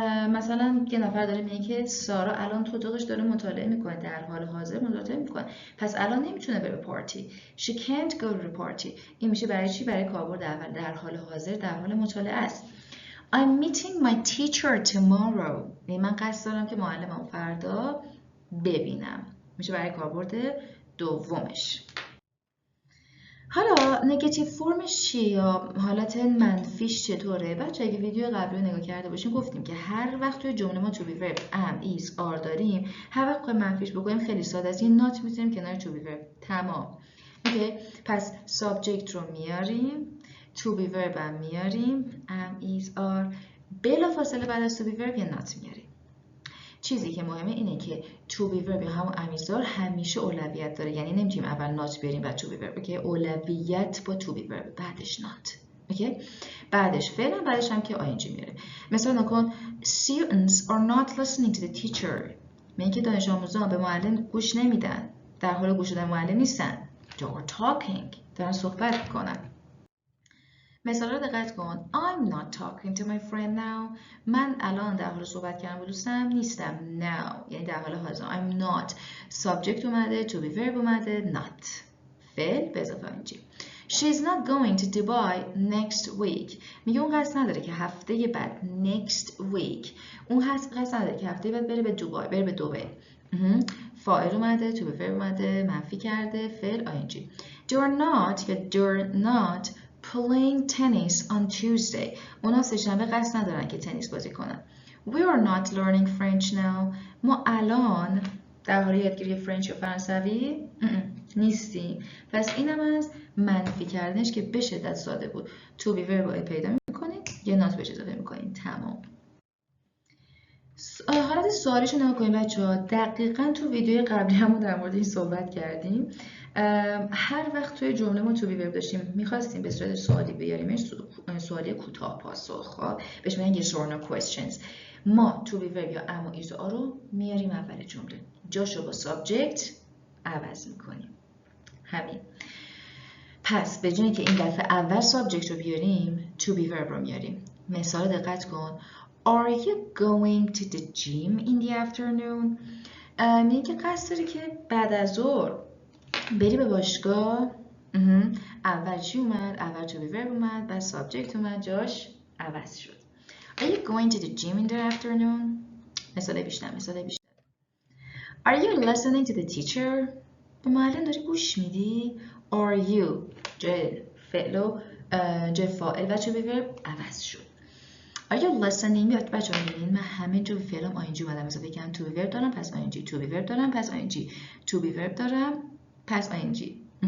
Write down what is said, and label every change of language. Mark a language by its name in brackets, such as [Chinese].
[Persian] مثلا یه نفر داره میگه که سارا الان تو اتاقش داره مطالعه میکنه، در حال حاضر مطالعه میکنه، پس الان نمیتونه بره پارتی. [English] She can't go to the party. [Persian] این میشه برای چی؟ برای کاربرد اول، در حال حاضر در حال مطالعه است. [English] I'm meeting my teacher tomorrow. [Persian] یعنی من قصد دارم که معلمم فردا ببینم. میشه برای کاربرد دومش. حالا نگاتیو فرمش چیه یا حالت منفیش چطوره؟ بچه اگه ویدیو قبلی رو نگاه کرده باشیم گفتیم که هر وقت توی جمله ما [English] to be verb am, is, are [Persian] داریم، هر وقت منفیش بکنیم خیلی ساده است، یه نات میذاریم کنار to be verb. تمام. اوکی؟ پس subject رو میاریم، [English] to be verb [Persian] هم میاریم، am, is, are، بلافاصله بعد از to be verb یه نات میاریم. چیزی که مهمه اینه که [English] to be verb [Persian] یا همون امیزدار همیشه اولویت داره، یعنی نمیتونیم اول نات بیاریم بعد to be verb. اوکی؟ اولویت با [English] to be verb [Persian] بعدش نات. اوکی؟ بعدش فعل، بعدش هم که ing میاره. مثلا نکن [English] students are not listening to the teacher. [Persian] میگه که دانش آموزان به معلم گوش نمیدن، در حال گوش دادن معلم نیستن. [English] they are talking [Persian] دارن صحبت میکنن. مثلا رو دقت کن. [English] I'm not talking to my friend now. [Persian] من الان در حال صحبت کردن با دوستم نیستم. [English] now [Persian] یعنی در حال حاضر. [English] I'm not. subject [Persian] اومده، [English] to be verb اومده، not. [Persian] فعل به اضافه ing. [English] She's not going to Dubai next week. [Persian] میگه اون قصد نداره که هفته بعد [English] next week. [Persian] اون قصد نداره که هفته بعد بره به دوبای، بره به دبی. فاعل اومده، to be verb اومده، منفی کرده، فعل ing. [English] They're not یا they're not playing tennis on Tuesday. [Persian] اونا سه‌شنبه قصد ندارن که تنیس بازی کنن. [English] We are not learning French now. [Persian] ما الان در حال یادگیری فرنچ یا فرانسوی نیستیم. پس اینم از منفی کردنش که به شدت ساده بود. to be verb پیدا میکنید، یه نات بهش اضافه میکنید. تمام. حالت سوالیشو نگاه کنیم بچه ها. دقیقا تو ویدیو قبلی همون در مورد این صحبت کردیم. هر وقت توی جمله ما تو بی‌ورب داشتیم میخواستیم به صورت سوالی بیاریمش، سوالی کوتاه پاسخ ها، بهش میگن yes or no questions. ما تو بی‌ورب یا اما ایز و آ رو میاریم اول جمله، جاشو با سابجکت عوض میکنیم. همین. پس به جای که این دفعه اول سابجکت رو بیاریم تو بی‌ورب رو میاریم. مثال دقت کن. [English] Are you going to the gym in the afternoon؟ [Persian] میگه که قصد داری که بعد از ظهر بری به باشگاه. اول چی اومد؟ اول تو بی‌ورب اومد، بعد سابجکت اومد، جاش عوض شد. [English] Are you going to the gym in the afternoon؟ [Persian] مثال بیشتر. [English] Are you listening to the teacher؟ [Persian] به معلم داری گوش میدی؟ Are you جای فعل و جای فاعل و تو بی‌ورب عوض شد. [English] Are you listening؟ [Persian] بیاد بچه ها میبینید من همه جو فعلم آینجی اومدم. مثلا بگم تو بی‌ورب دارم پس آینجی، تو بی‌ورب دارم پس آینجی، تو بی‌ورب دارم پس آینجی.